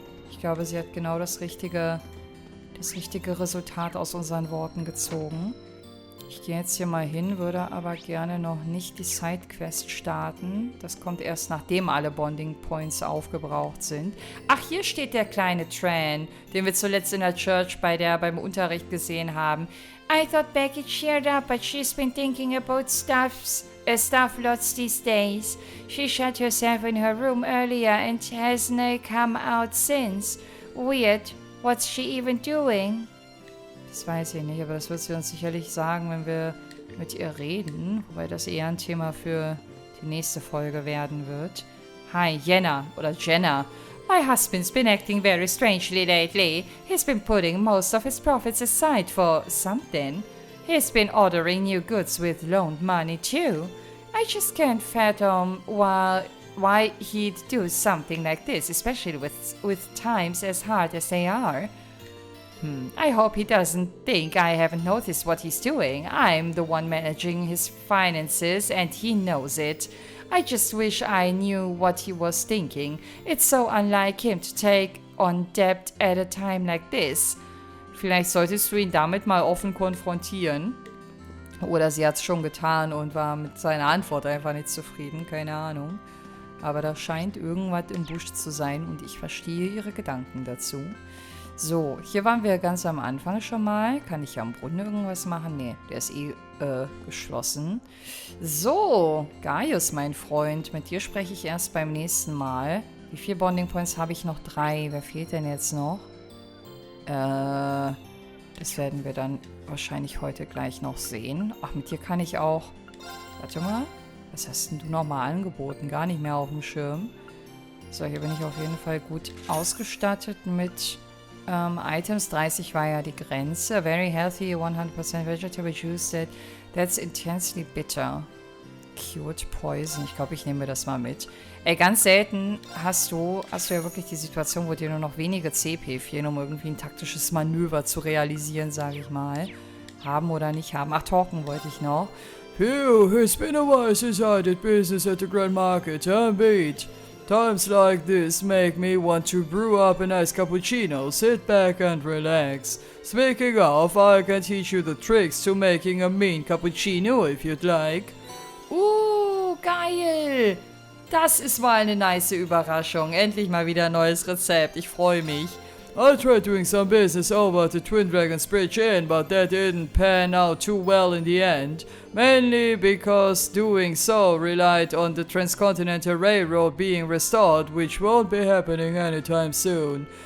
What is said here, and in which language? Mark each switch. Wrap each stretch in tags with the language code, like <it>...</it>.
<de>Ich glaube, sie hat genau das richtige Resultat aus unseren Worten gezogen. Ich gehe jetzt hier mal hin, würde aber gerne noch nicht die Sidequest starten. Das kommt erst, nachdem alle Bonding Points aufgebraucht sind. Ach, hier steht der kleine Tran, den wir zuletzt in der Church beim Unterricht gesehen haben.</de> <en>I thought Becky cheered up, but she's been thinking about stuff lots these days. She shut herself in her room earlier and hasn't come out since. Weird. What's she even doing?</en> <de>Das weiß ich nicht, aber das wird sie uns sicherlich sagen, wenn wir mit ihr reden. Wobei das eher ein Thema für die nächste Folge werden wird. Hi, Jenna. Oder Jenna.</de> <en>My husband's been acting very strangely lately. He's been putting most of his profits aside for something. He's been ordering new goods with loaned money too. I just can't fathom why he'd do something like this, especially with times as hard as they are. I hope he doesn't think I haven't noticed what he's doing. I'm the one managing his finances and he knows it. I just wish I knew what he was thinking. It's so unlike him to take on debt at a time like this.</en> <de>Vielleicht solltest du ihn damit mal offen konfrontieren. Oder sie hat es schon getan und war mit seiner Antwort einfach nicht zufrieden. Keine Ahnung. Aber da scheint irgendwas im Busch zu sein und ich verstehe ihre Gedanken dazu. So, hier waren wir ganz am Anfang schon mal. Kann ich am Brunnen irgendwas machen? Nee, der ist geschlossen. So, Gaius, mein Freund. Mit dir spreche ich erst beim nächsten Mal. Wie viele Bonding Points habe ich noch? 3. Wer fehlt denn jetzt noch? Das werden wir dann wahrscheinlich heute gleich noch sehen. Ach, mit dir kann ich auch... Warte mal. Was hast denn du nochmal angeboten? Gar nicht mehr auf dem Schirm. So, hier bin ich auf jeden Fall gut ausgestattet mit... Items 30 war ja die Grenze.</de> <en>Very healthy, 100% vegetable juice. That's intensely bitter. Cute poison.</en> <de>Ich glaube, ich nehme mir das mal mit. Ey, ganz selten hast du ja wirklich die Situation, wo dir nur noch wenige CP fehlen, um irgendwie ein taktisches Manöver zu realisieren, sage ich mal. Haben oder nicht haben. Ach, talken wollte ich noch.</de> <en>Phew, it's been a while since I did business at the Grand Market, huh, mate? Times like this make me want to brew up a nice cappuccino, sit back and relax. Speaking of, I can teach you the tricks to making a mean cappuccino if you'd like.</en> <de>Geil! Das ist mal eine nice Überraschung. Endlich mal wieder ein neues Rezept. Ich freue mich.</de> <en>I tried doing some business over at the Twin Dragons Bridge Inn, but that didn't pan out too well in the end. Mainly because doing so relied on the Transcontinental Railroad being restored, which won't be happening anytime soon.</en>